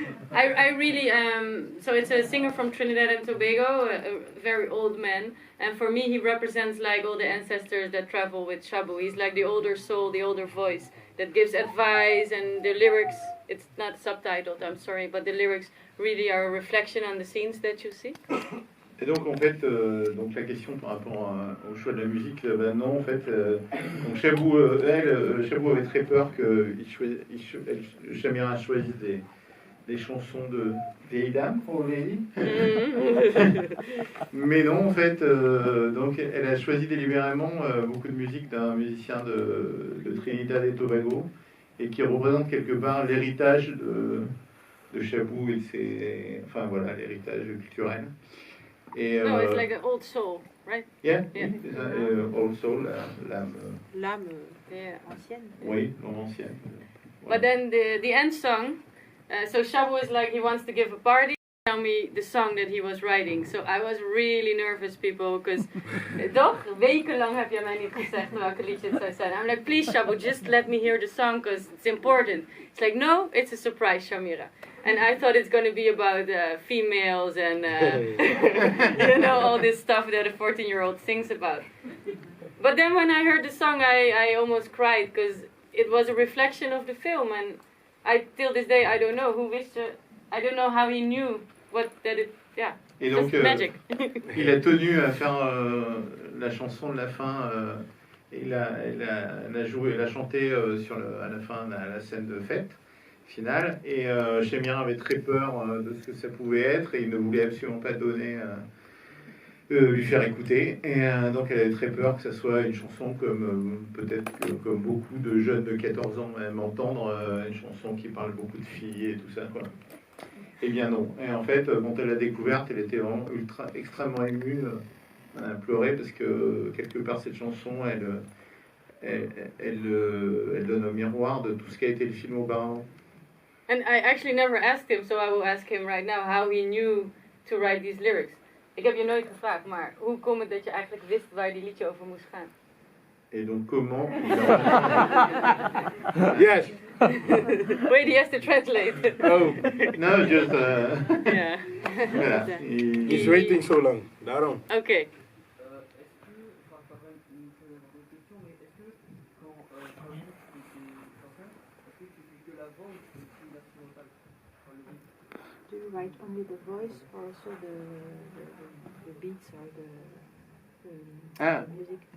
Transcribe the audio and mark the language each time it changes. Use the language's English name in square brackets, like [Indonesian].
[English] I really, so it's a singer from Trinidad and Tobago, a very old man. And for me, he represents like all the ancestors that travel with Chabou. He's like the older soul, the older voice that gives advice, and the lyrics, it's not subtitled, I'm sorry, but the lyrics really are a reflection on the scenes that you see. [French] Et donc en fait, donc la question par rapport au choix de la musique, non en fait, donc Chabou avait très peur que Chamira choisisse des chansons de vieilles dames pour Aurélie. Mais non en fait, donc elle a choisi délibérément beaucoup de musique d'un musicien de Trinidad et Tobago et qui représente quelque part l'héritage de Chabou et enfin voilà, l'héritage culturel. Et, [English] No, it's like an old soul, right? Yeah, Yeah. Old Soul, [French] l'âme. L'âme [English] Yeah. [French] ancienne. Oui, l'âme ancienne. [English] But then the end song, so Chabou is like he wants to give a party. Tell me the song that he was writing. So I was really nervous, people, because toch? [Dutch] Wekenlang heb je mij niet gezegd welke liedje het zou zijn. [English] I'm like, please Chabou, just let me hear the song because it's important. It's like, no, it's a surprise, Chamira. And I thought it's going to be about females and you know, all this stuff that a 14-year-old sings about. But then when I heard the song, I almost cried because it was a reflection of the film, and till this day I don't know who wished I don't know how he knew [French] Et donc [English] magic. [French] il a tenu à faire la chanson de la fin. Il a chanté à la fin à la scène de fête finale, et Chamira avait très peur de ce que ça pouvait être et il ne voulait absolument pas lui faire écouter, et donc elle avait très peur que ça soit une chanson comme peut-être comme beaucoup de jeunes de 14 ans aiment entendre, une chanson qui parle beaucoup de filles et tout ça quoi. Eh bien non, et en fait quand elle l'a découverte, elle était vraiment extrêmement émue, elle a pleuré parce que quelque part cette chanson elle donne au miroir de tout ce qui a été le film auparavant. [English] And I actually never asked him, so I will ask him right now how he knew to write these lyrics. [Dutch] Ik heb je nooit gevraagd, maar hoe komt het dat je eigenlijk wist waar die liedje over moest gaan? [French] Et donc comment [English] Yes. Wait, he has to translate. Oh. No, just... Yeah. [French] voilà. [English] He's waiting so long. [Dutch] Daarom. [English] Okay. [French] Est-ce que, enfin, ça va être une question, mais est-ce que quand Chabou était chanson, est-ce que tu fais que la voix ou tu fais aussi l'instrumental? [English] Do you write only the voice or also the beats or the music?